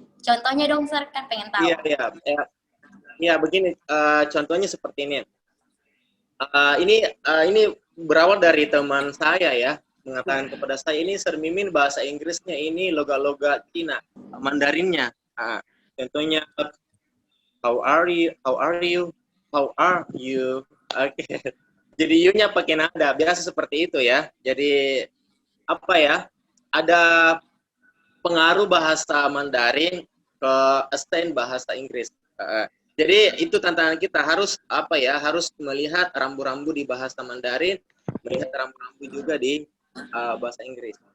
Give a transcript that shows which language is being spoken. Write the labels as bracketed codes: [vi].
[id] Contohnya dong, Sir, kan pengen tahu. iya, begini. Contohnya seperti ini. Ini berawal dari teman saya ya, mengatakan kepada saya, ini Sir Mimin bahasa Inggrisnya ini logat-logat Cina, Mandarinnya. Contohnya, [en] how are you, how are you, how are you. [id] Oke. Jadi you-nya pakai nada, biasa seperti itu ya. Jadi apa ya? Ada pengaruh bahasa Mandarin ke accent bahasa Inggris. Jadi itu tantangan kita, harus harus melihat rambu-rambu di bahasa Mandarin, melihat rambu-rambu juga di bahasa Inggris.